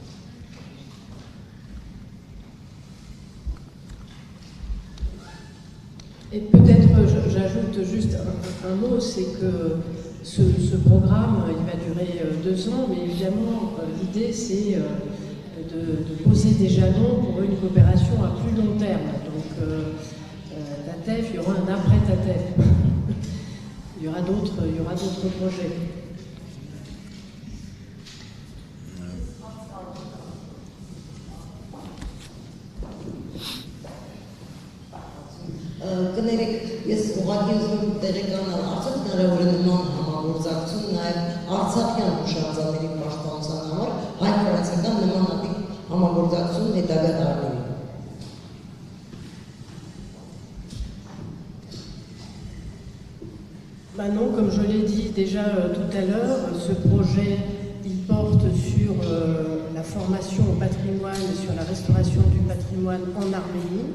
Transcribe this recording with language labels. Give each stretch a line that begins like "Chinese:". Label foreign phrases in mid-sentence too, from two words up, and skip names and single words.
French: Et peut-être, j'ajoute juste un mot, c'est que ce programme, il va durer 2 ans, mais évidemment, l'idée, c'est de poser des jalons pour une coopération à plus long terme. Donc, TATEF, il y aura un après TATEF. Il y aura d'autres projets.
Armenian: Կներեք, ես ուղղակի ուզում եմ տեղեկանալ, արդյոք հնարավոր է նման համագործակցություն նաև արցախյան հուշարձանների պաշտպանության համար հայ-ֆրանսիական նմանատիպ համագործակցություն հետագա տարիներին։
French: Non, comme je l'ai dit déjà tout à l'heure, ce projet il porte sur la formation au patrimoine, sur la restauration du patrimoine en Arménie.